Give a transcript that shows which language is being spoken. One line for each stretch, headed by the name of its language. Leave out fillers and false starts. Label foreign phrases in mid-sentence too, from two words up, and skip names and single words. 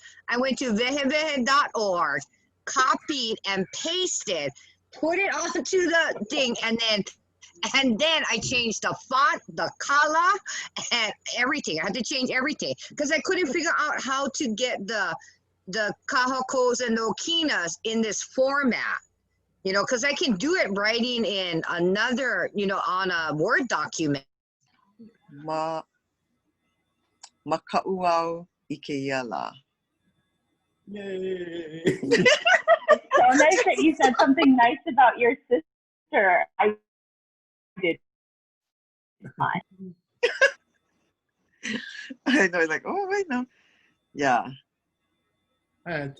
English: I went to vehevehe.org, copied and pasted, put it onto the thing, and then I changed the font, the color, and everything. I had to change everything because I couldn't figure out how to get the kahakos and okinas in this format. You know, because I can do it writing in another, you know, on a Word document.
Hawaiian: Maka'uau I kēia la.
English: Yay! So nice that you said something nice about your sister. I did not. I know, like, oh, wait, no. Yeah. Hi, Auntie.